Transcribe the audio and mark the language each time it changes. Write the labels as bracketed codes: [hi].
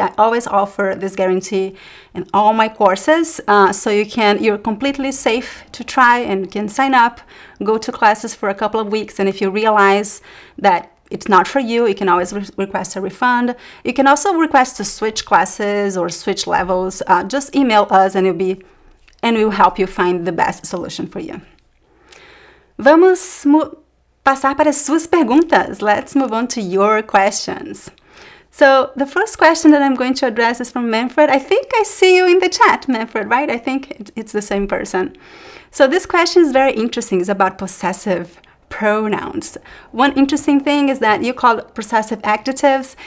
[en] I always offer this guarantee in all my courses, so you're completely safe to try and can sign up, go to classes for a couple of weeks, and if you realize that it's not for you, you can always request a refund. You can also request to switch classes or switch levels. Just email us and we'll help you find the best solution for you. [pt] Vamos passar para as suas perguntas. [en] Let's move on to your questions. So the first question that I'm going to address is from Manfred. I think I see you in the chat, Manfred, right? I think it's the same person. So this question is very interesting. It's about possessive pronouns. One interesting thing is that you call it possessive adjectives.